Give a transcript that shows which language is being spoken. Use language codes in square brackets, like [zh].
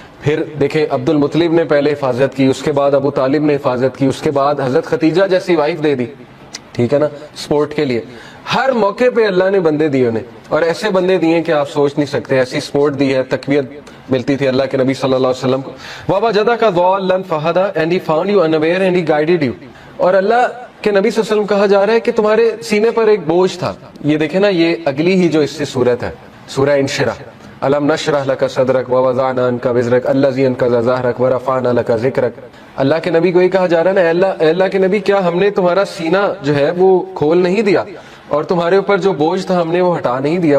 [ur] پھر دیکھیں عبد المطلب نے پہلے حفاظت کی, اس کے بعد ابو طالب نے حفاظت کی, اس کے بعد حضرت ختیجہ جیسی وائف دے دی, ٹھیک ہے نا, سپورٹ کے لیے. ہر موقع پہ اللہ نے بندے دیے انہیں, اور ایسے بندے دیے کہ آپ سوچ نہیں سکتے. ایسی سپورٹ دی ہے, تقویت ملتی تھی اللہ کے نبی صلی اللہ علیہ وسلم کو. [ar] وَوَجَدَكَ ضَالًّا فَهَدَىٰ, [en] and he found you unaware and he guided you. [ur] اور اللہ کے نبی صلی اللہ علیہ وسلم کہا جا رہا ہے کہ تمہارے سینے پر ایک بوجھ تھا. یہ دیکھیں نا, یہ اگلی ہی جو اس سے صورت ہے سورہ انشراح, [ar] أَلَمْ نَشْرَحْ لَكَ صَدْرَكَ وَوَضَعْنَا عَنْكَ وِزْرَكَ الَّذِي أَنقَضَ ظَهْرَكَ وَرَفَعْنَا لَكَ ذِكْرَكَ. [ur] اللہ کے نبی کو یہ کہا جا رہا ہے نا, اے اللہ کے نبی کیا ہم نے تمہارا سینہ جو ہے وہ کھول نہیں دیا, اور تمہارے اوپر جو بوجھ تھا ہم نے وہ ہٹا نہیں دیا.